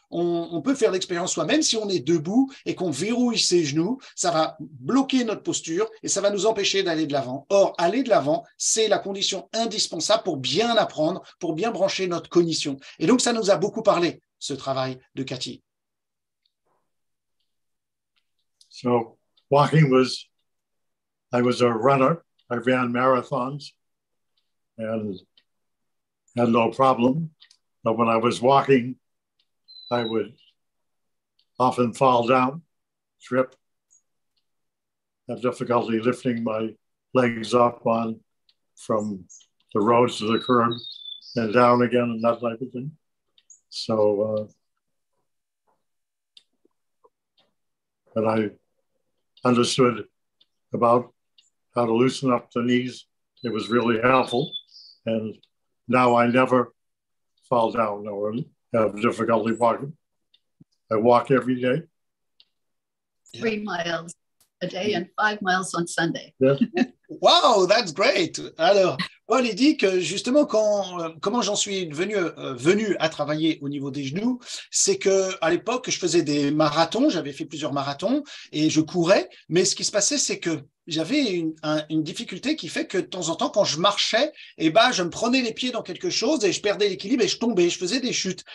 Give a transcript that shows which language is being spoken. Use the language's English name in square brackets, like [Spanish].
[French] On peut faire l'expérience soi-même. Si on est debout et qu'on verrouille ses genoux, ça va bloquer notre posture et ça va nous empêcher d'aller de l'avant. Or, aller de l'avant, c'est la condition indispensable pour bien apprendre, pour bien brancher notre cognition. Et donc, ça nous a beaucoup parlé, ce travail de Katy. [English] So walking I was a runner. I ran marathons and had no problem. But when I was walking, often fall down, trip, have difficulty lifting my legs up from the roads to the curb and down again and that type of thing. So, but I understood about how to loosen up the knees. It was really helpful. And now I never fall down or have difficulty walking. I walk every day. 3 miles a day and 5 miles on Sunday. Yeah. Wow, that's great. [French] Alors, Paul, il dit que justement, comment j'en suis venu à travailler au niveau des genoux, c'est qu'à l'époque, je faisais des marathons, j'avais fait plusieurs marathons et je courais, mais ce qui se passait, c'est que j'avais une difficulté qui fait que de temps en temps, quand je marchais, je me prenais les pieds dans quelque chose et je perdais l'équilibre et je tombais, je faisais des chutes.